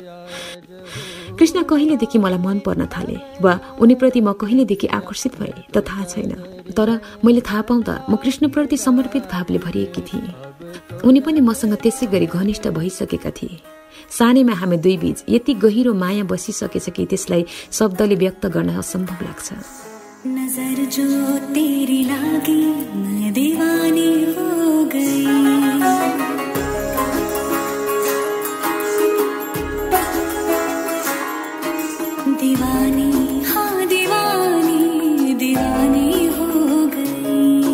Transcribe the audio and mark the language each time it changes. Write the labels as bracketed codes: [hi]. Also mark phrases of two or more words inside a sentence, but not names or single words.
[ne] कृष्ण कहिलेदेखि मलाई मन पर्न थाले वा उनीप्रति म कहिलेदेखि आकर्षित भए त थाहा छैन, तर मैले थाहा पाउँदा म कृष्णप्रति समर्पित भावले भरिएकी थिएँ। उनी पनि मसँग त्यसै गरी घनिष्ठ भइसकेका थिए। सानैमा हामी दुई बीच यति गहिरो माया बसिसकेछ कि त्यसलाई शब्दले व्यक्त गर्न असम्भव लाग्छ। [hi] नजर जो तेरी लागी मैं दीवानी हो गई, दीवानी हाँ दीवानी दीवानी हो गई।